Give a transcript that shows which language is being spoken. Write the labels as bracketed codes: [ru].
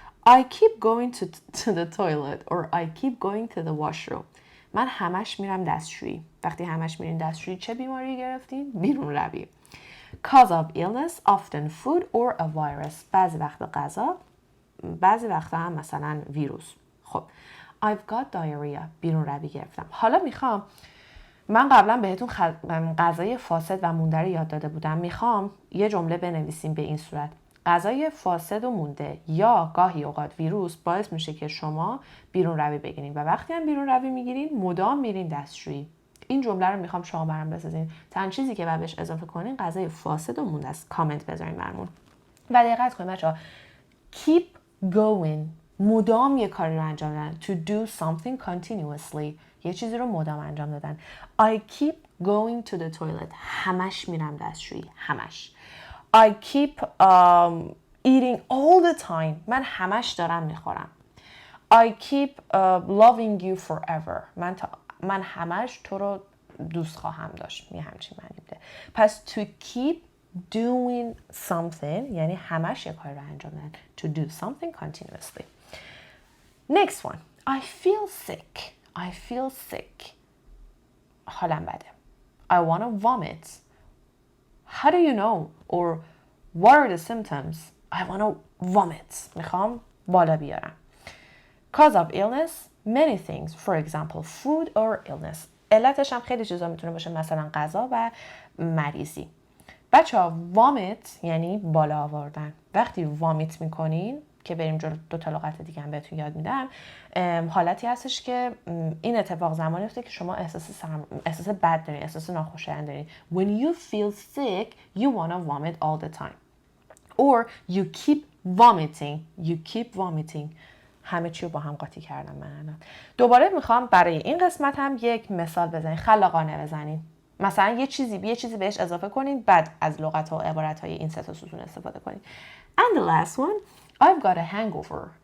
[en] I keep going to the toilet or I keep going to the washroom. [fa] من همش میرم دستشویی. وقتی همش میرین دستشویی چه بیماری گرفتین؟ بیرون روی. [en] Cause of illness, often food or a virus. [fa] بعضی وقت غذا، بعضی وقت هم مثلا ویروس. [en] خب I've got diarrhea. [fa] بیرون روی گرفتم. حالا میخوام، من قبلا بهتون غذای فاسد و مونده رو یاد داده بودم. میخوام یه جمله بنویسیم به این صورت. غذای فاسد و مونده یا گاهی اوقات ویروس باعث میشه که شما بیرون روی بگیرین و وقتی هم بیرون روی میگیرین مدام میرین دستشویی. این جمله رو میخوام شما برام بسازین. تنها چیزی که بعد بهش اضافه کنین غذای فاسد و مونده است. کامنت بذارین برامون. و دقت کنین بچه‌ها. [en] Keep going. [fa] مدام یه کاری رو انجام دادن. [en] To do something continuously. [fa] یه چیزی رو مدام انجام دادن. [en] I keep going to the toilet. [fa] همش میرم دستشویی. همش. [en] I keep eating all the time. [fa] من همش دارم میخورم. [en] I keep loving you forever. [fa] من همش تو رو دوست خواهم داشت. یه همچین معنی بوده. پس [en] to keep doing something [fa] یعنی همش یه کاری رو انجام دادن. [en] To do something continuously. Next one. I feel sick. I feel sick. [fa] حالم بده. [en] I want to vomit. How do you know? Or what are the symptoms? I want to vomit. [fa] میخوام بالا بیارم. [en] Cause of illness, many things. For example, food or illness. [fa] علتش هم خیلی چیزا میتونه باشه، مثلا غذا و مریضی. بچه‌ها vomit یعنی بالا آوردن. وقتی [en] vomit میکنین [fa] که بریم جلو، دو تا لغت دیگه هم بهتون یاد میدم، حالتی هستش که این اتفاق زمانی میفته که شما احساس بد دارین، احساس ناخوشایند دارین. [en] When you feel sick, you want to vomit all the time. Or you keep vomiting. You keep vomiting. [fa] همه چی رو با هم قاطی کردم من الان. دوباره میخوام برای این قسمت هم یک مثال بزنین، خلاقانه بزنین. مثلا یه چیزی بهش اضافه کنین، بعد از لغت و عبارت های این سه تا ستون استفاده کنین. [en] And the last one, I've got a hangover.